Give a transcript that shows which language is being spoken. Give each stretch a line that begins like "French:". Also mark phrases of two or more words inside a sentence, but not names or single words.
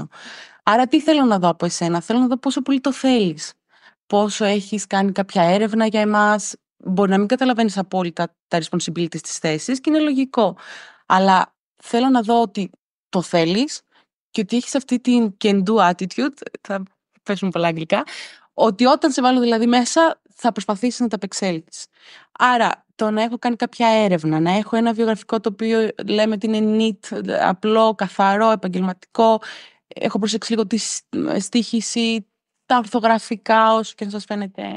Greek: Άρα τι θέλω να δω από εσένα? Θέλω να δω πόσο πολύ το θέλεις. Πόσο έχεις κάνει κάποια έρευνα για εμάς. Μπορεί να μην καταλαβαίνεις απόλυτα τα responsibilities της θέσης και είναι λογικό. Αλλά θέλω να δω ότι το θέλεις και ότι έχεις αυτή την
English: can do attitude,
Greek: θα πέσουν πολλά αγγλικά, ότι όταν σε βάλω δηλαδή μέσα θα προσπαθήσεις να τα απεξέλθεις. Άρα το να έχω κάνει κάποια έρευνα, να έχω ένα βιογραφικό το οποίο λέμε ότι είναι neat, απλό, καθαρό, επαγγελματικό, έχω προσέξει λίγο τη στίχηση, τα ορθογραφικά, όσο και να σας φαίνεται.